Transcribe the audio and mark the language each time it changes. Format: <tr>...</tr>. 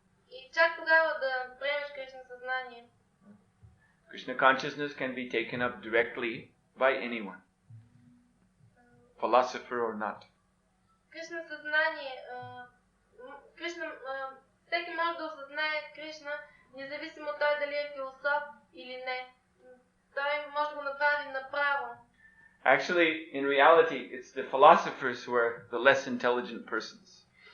<bg>И чак тогава да приемеш Кришна съзнание.</bg> <en>Krishna consciousness can be taken up directly by anyone, philosopher or not.</en> <bg>Кришна съзнание, Кришна, всеки може да осъзнае Кришна, независимо той дали е философ или не. Той може да го направи направо.</bg> <en>Actually, in reality, it's the philosophers who are the less intelligent persons.</en>